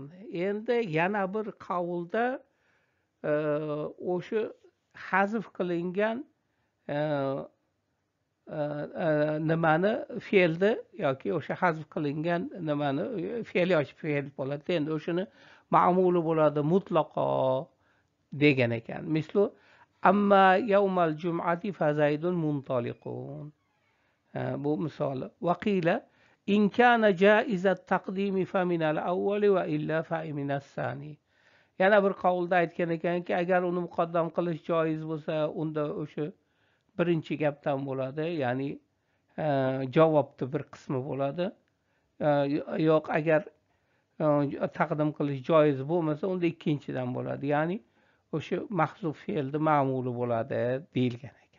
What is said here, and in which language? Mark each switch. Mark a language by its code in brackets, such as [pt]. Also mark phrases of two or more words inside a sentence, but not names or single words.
[uz] Endi yana bir qavulda o'sha hazf qilingan nimani fe'lni yoki o'sha hazf qilingan nimani fe'l yoki fe'l bo'ladi. Endi o'shani ma'muli bo'ladi mutlaqo degan ekan. [ar] مثل أما يوم الجمعة فزيد منطلق. [uz] Bu misoli. [ar] وقيل إن كان جائز التقديم فمن الأول وإلا فمن الثاني. [uz] Yana bir qavulda aytgan ekanki, agar uni muqaddam qilish joiz bo'lsa, unda o'sha birinchi gapdan bo'ladi, ya'ni javobni bir qismi bo'ladi. Yo'q, agar taqdim qilish joiz bo'lmasa, unda ikkinchidan bo'ladi, ya'ni o'sha mahzuf fe'lni ma'muli bo'ladi deyilgan ekan.